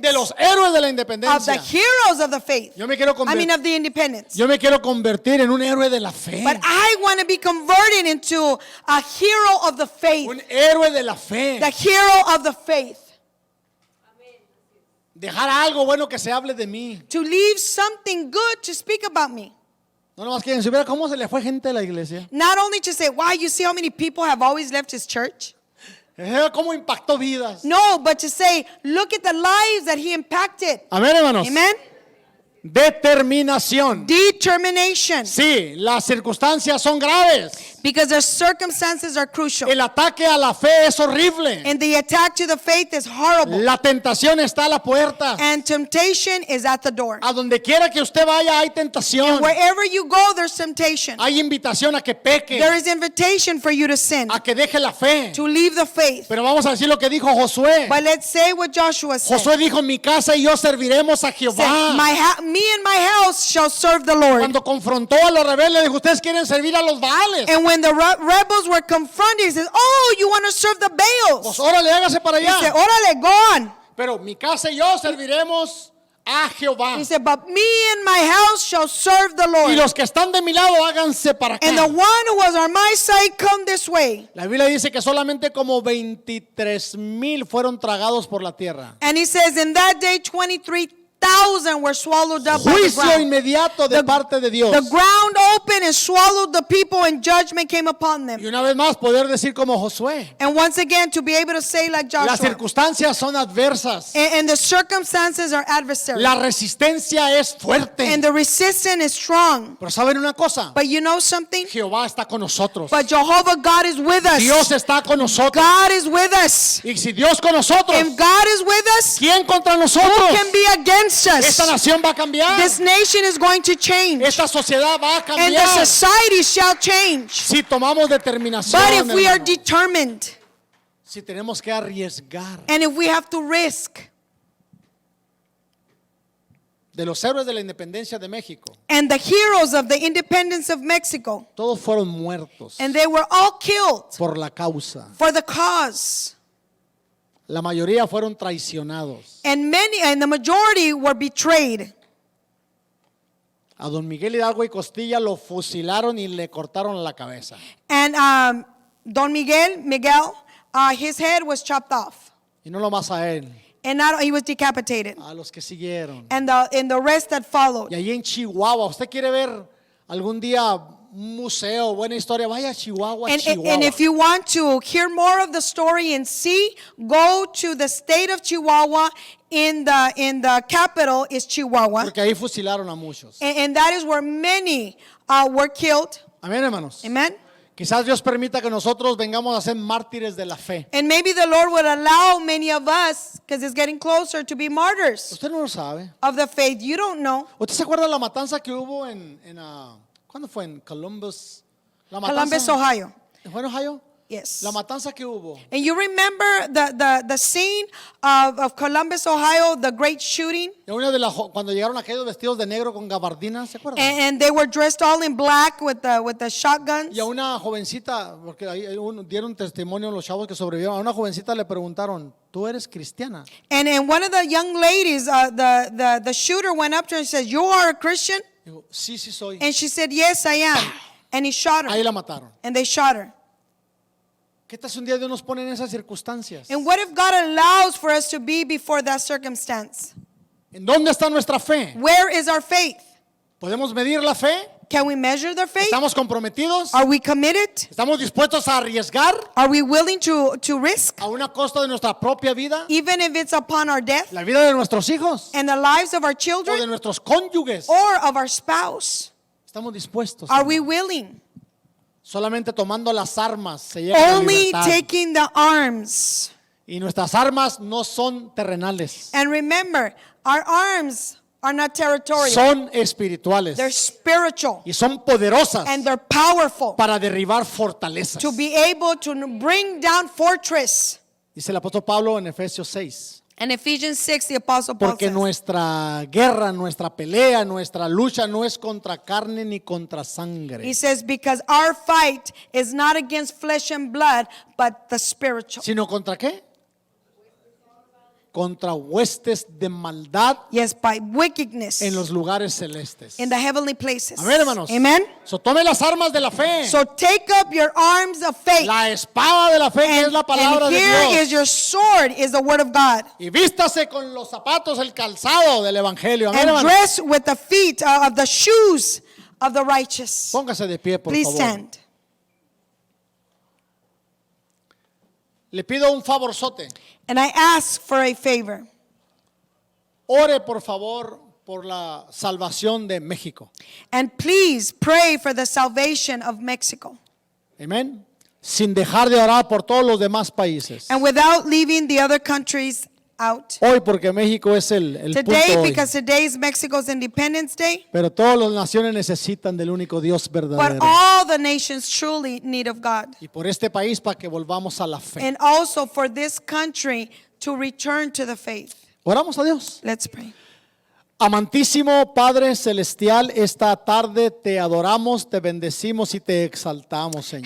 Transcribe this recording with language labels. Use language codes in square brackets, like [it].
[es] De los héroes de la [en] Of the [es] independencia. [en] heroes of the faith. [es] Yo me quiero [en] Of the independence. [es] Yo me quiero convertir en un héroe de la fe. [en] But I want to be converted into a hero of the faith. [es] Un héroe de la fe. [en] The hero of the faith. [es] Dejar algo bueno que se hable de mí. [en] To leave something good to speak about me. [es] No nomás quieren saber cómo se le fue gente a la iglesia. [en] Not only to say, wow, you see how many people have always left his church? [es] Cómo impactó vidas. [en] No, but to say, look at the lives that he impacted. [es] Amén, hermanos. [en] Amen? [es] Determinación. [en] Determination. [es] Sí, las circunstancias son graves. [en] Because the circumstances are crucial. [es] El ataque a la fe es horrible. [en] And the attack to the faith is horrible. [es] La tentación está a la puerta. [en] And temptation is at the door. [es] A donde quiera que usted vaya hay tentación. [en] Wherever you go, there's temptation. [es] Hay invitación a que peque, [en] There is invitation for you to sin, [es] a que deje la fe. [en] to leave the faith. [es] Pero vamos a decir lo que dijo Josué. [en] But let's say what Joshua said. [es] Josué dijo, mi casa y yo serviremos a [en] Said, [es] Jehová. [en] me and my house shall serve the Lord. [es] Cuando confrontó a los rebeldes, dijo, ustedes quieren servir a los Baales. [en] And when the rebels were confronted, he says, oh, you want to serve the [es] Pues [en] Baals. [es] órale, hágase para [en] He said, [es] allá. órale, [en] go on. [es] Pero mi casa y yo serviremos a Jehová. [en] He said, but me and my house shall serve the [es] Y [en] Lord. [es] los que están de mi lado, háganse para [en] And the [es] acá. [en] one who was on my side, come this way. [es] La Biblia dice que solamente como 23,000 fueron tragados por la tierra. [en] And he says, in that day, 23,000 were swallowed up by the [es] Juicio [en] ground. [es] inmediato de parte de Dios. [en] The ground opened and swallowed the people, and judgment came upon [es] Y [en] them. [es] una vez más poder decir como Josué, [en] And once again, to be able to say like [es] las [en] Joshua, [es] circunstancias son adversas. [en] and the circumstances are adversary, [es] La resistencia es fuerte. [en] and the resistance is strong. [es] Pero ¿saben una cosa? [en] But you know something? [es] Jehová está con nosotros. [en] But Jehovah God is with us. [es] Dios está con nosotros. [en] God is with us. [es] Y si Dios con nosotros, [en] If God is with us, [es] ¿quién contra [en] who [es] nosotros? [en] can be against [es] Esta [en] us? [es] nación va a cambiar. [en] This nation is going to change, [es] Esta sociedad va a [en] and the [es] cambiar. [en] society shall change. [es] Si tomamos determinación, [en] But if we are [es] hermano, [en] determined, [es] si tenemos que arriesgar. [en] and if we have to risk, [es] De los héroes de la independencia de México, [en] and the heroes of the independence of Mexico, [es] todos fueron muertos [en] and they were all killed [es] por la causa. [en] for the cause, [es] La mayoría fueron traicionados. [en] and the majority were betrayed. [es] A don Miguel Hidalgo y Costilla lo fusilaron y le cortaron la cabeza. [en] And Don Miguel, his head was chopped off, [es] Y no lo más a él, [en] and not, he was decapitated, [es] a los que siguieron. [en] and the rest that followed. [es] Y allí en Chihuahua, ¿usted quiere ver algún día un museo, buena historia? Vaya a Chihuahua, [en] And Chihuahua. if you want to hear more of the story and see, go to the state of Chihuahua. In the capital is Chihuahua, [es] Porque ahí fusilaron a muchos. [en] and that is where many were killed. [es] Amén, hermanos. [en] Amen. [es] Quizás Dios permita que nosotros vengamos a ser mártires de la fe. [en] And maybe the Lord would allow many of us, because it's getting closer, to be martyrs [es] Usted no lo sabe. [en] of the faith. You don't know. [es] ¿Usted se acuerda de la matanza que hubo ¿cuándo fue? En Columbus. La [en] Columbus, Ohio. [es] ¿Fue en Ohio? [en] Yes. [es] La matanza que hubo. [en] And you remember the scene of Columbus, Ohio, the great shooting? [es] Y cuando llegaron aquellos vestidos de negro con gabardinas, ¿se acuerdan? [en] And they were dressed all in black with the shotguns. [es] Y a una jovencita, porque ahí dieron testimonio los chavos que sobrevivieron, a una jovencita le preguntaron, ¿tú eres cristiana? [en] And one of the young ladies, the shooter went up to her and said, "You are a Christian?" [es] Dijo, sí, sí soy. [en] And she said, "Yes, I am." And he shot [es] Ahí [en] her. [es] la mataron. [en] And they shot her. [es] ¿Qué tal si un día Dios nos pone en esas circunstancias? [en] And what if God allows for us to be before that circumstance? [es] ¿En dónde está nuestra fe? [en] Where is our faith? [es] ¿Podemos medir la fe? [en] Can we measure their faith? [es] ¿Estamos comprometidos? [en] Are we committed? [es] ¿Estamos dispuestos a arriesgar [en] Are we willing to risk, [es] a una costa de nuestra propia vida? [en] even if it's upon our death [es] ¿La vida de nuestros hijos? [en] and the lives of our [es] ¿O de [en] children [es] nuestros cónyuges? [en] or of our spouse? [es] ¿Estamos dispuestos? [en] Are we willing? [es] Solamente tomando las armas se llega a la [en] Only [es] libertad. [en] taking the arms. [es] Y nuestras armas no son terrenales, [en] And remember, our arms are not territorial. [es] son espirituales [en] They're spiritual, [es] y son poderosas [en] and they're powerful [es] para derribar fortalezas. [en] to be able to bring down fortress. [es] Dice el apóstol Pablo en Efesios 6. [en] And Ephesians 6, the Apostle Paul [es] Porque [en] says, [es] nuestra guerra, nuestra pelea, nuestra lucha no es contra carne ni contra sangre, [en] he says, because our fight is not against flesh and blood, but the spiritual. [es] sino contra qué? Contra huestes de maldad [en] Yes, by wickedness [es] en los lugares celestes. [en] in the heavenly places. [es] Amén, hermanos. [en] Amen. [es] So, tome las armas de la fe. [en] So take up your arms of faith. [es] La espada de la fe que es la palabra [en] And [es] de [en] here [es] Dios. [en] is your sword, is the word of God. [es] Y vístase con los zapatos, el calzado del evangelio. Amén, [en] And [es] hermanos. [en] dress with the feet of the shoes of the righteous. [es] Póngase de pie, por [en] Please [es] favor. [en] stand. [es] Le pido un favorzote. [en] And I ask for a favor. [es] Ore, por favor, por la salvación de México. [en] And please pray for the salvation of Mexico. [es] Amén. Sin dejar de orar por todos los demás países. [en] And without leaving the other countries out. [es] Hoy, porque México es el [en] Today, [es] punto hoy. [en] because today is Mexico's Independence Day. [es] Pero todas las naciones necesitan del único Dios [en] But [es] verdadero. [en] all the nations truly need of God. [es] Y por este país para que volvamos a la fe. [en] And also for this country to return to the faith. [es] Oramos a Dios. [en] Let's pray. [es] Amantísimo Padre Celestial, esta tarde te adoramos, te bendecimos y te exaltamos, Señor.